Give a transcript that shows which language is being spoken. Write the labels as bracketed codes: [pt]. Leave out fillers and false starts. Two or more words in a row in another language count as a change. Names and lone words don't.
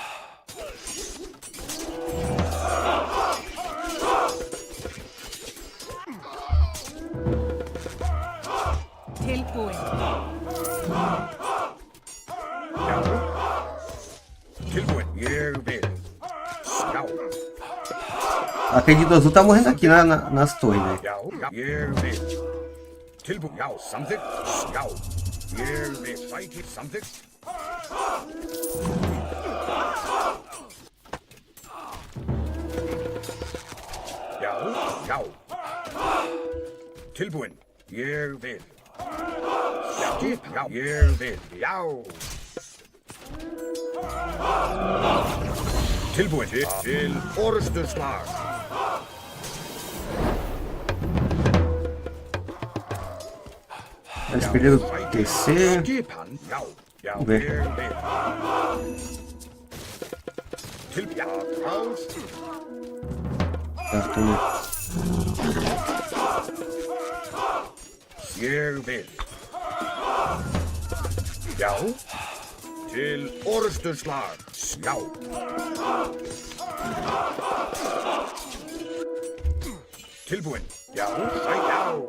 [is] Tilbúin. Já. Tilbúin. Ég vil. Já. [pt] A Perdido Azul tá morrendo aqui nas torres, né? [is] Já. Já. Ég vil. Tilbúin. Já. Samþykkt. Já. Ég vil. Sækir. Samþykkt. Já. Já. Tilbúin. Ég vil. Já. Já. Ég vil. Já. Tilbúin til orrustuslag. [pt] Eles perderam o TC. [is] Skipan. Já. Já. [pt] Vamos ver. [is] Ég vil. Til. Já. Ráð. [pt] Certo, né? [is] Ég vil. Já. Til orrustuslag. Já. Tilbúin. Já. Sæ. Já.